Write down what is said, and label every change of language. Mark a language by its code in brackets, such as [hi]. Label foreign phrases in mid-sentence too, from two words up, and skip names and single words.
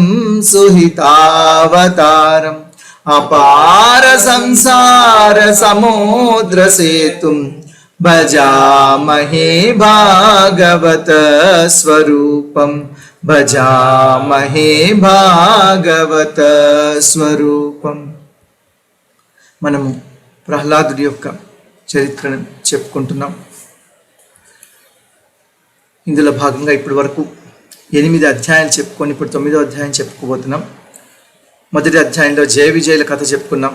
[sa] सुहितावतारम् अपार संसार समुद्र सेतुं भजामहे भागवत स्वरूपं भजामहे भागवत स्वरूपं [te] మనము ప్రహ్లాదుడి యొక్క చరిత్రను చెప్పుకుంటున్నాం. ఇందులో భాగంగా ఇప్పటి వరకు 8 అధ్యాయాలు చెప్పుకొని ఇప్పుడు 9వ అధ్యాయం చెప్పుకోబోతున్నాం. మొదటి అధ్యాయంలో జయ విజయుల కథ చెప్పుకున్నాం.